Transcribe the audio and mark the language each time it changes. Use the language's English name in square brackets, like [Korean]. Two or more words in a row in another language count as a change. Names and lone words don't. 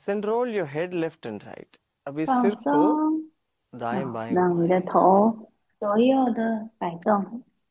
[English] Then roll your head left and right. [Hindi] अब इस [Chinese] 放 [Hindi] सिर को [Chinese] 松， [Hindi] दाएं बाएं [Chinese] 让你 [Hindi] घुमाएं. [Chinese] 的头左右的摆动。